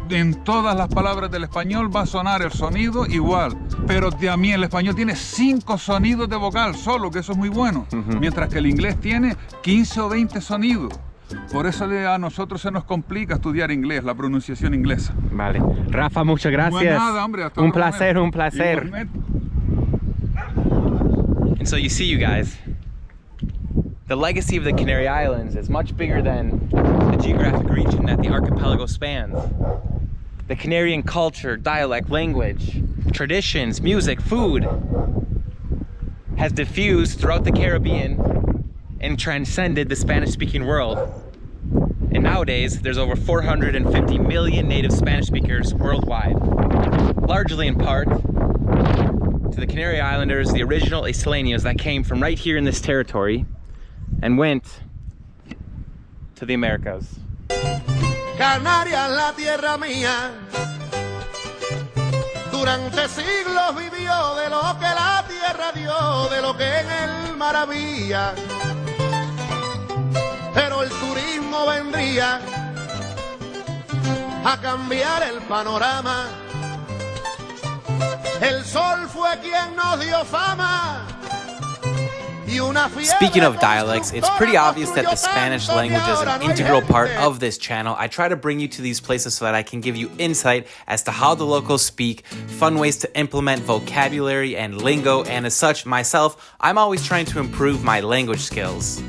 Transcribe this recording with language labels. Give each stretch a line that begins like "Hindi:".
Spanish: En todas las palabras del español va a sonar el sonido igual, pero también el español tiene 5 sonidos de vocal solo, que eso es muy bueno, mientras que el inglés tiene 15 o 20 sonidos. Por eso a nosotros se nos complica estudiar inglés, la pronunciación inglesa. Vale. Rafa, muchas gracias. No es nada, hombre, hasta un placer. Igualmente.
English: And so you see, you guys, the legacy of the Canary Islands is much bigger than the geographic region that the archipelago spans. The Canarian culture, dialect, language, traditions, music, food has diffused throughout the Caribbean and transcended the Spanish-speaking world. And nowadays, there's over 450 million native Spanish speakers worldwide, largely in part to the Canary Islanders, the original Isleños that came from right here in this territory and went to the Americas.
Spanish: Canarias, la tierra mía, durante siglos vivió de lo que la tierra dio, de lo que en el mar había. Pero el turismo vendría a cambiar el panorama. El sol fue quien nos dio fama.
English: Speaking of dialects, it's pretty obvious that the Spanish language is an integral part of this channel. I try to bring you to these places so that I can give you insight as to how the locals speak, fun ways to implement vocabulary and lingo, and as such, myself, I'm always trying to improve my language skills.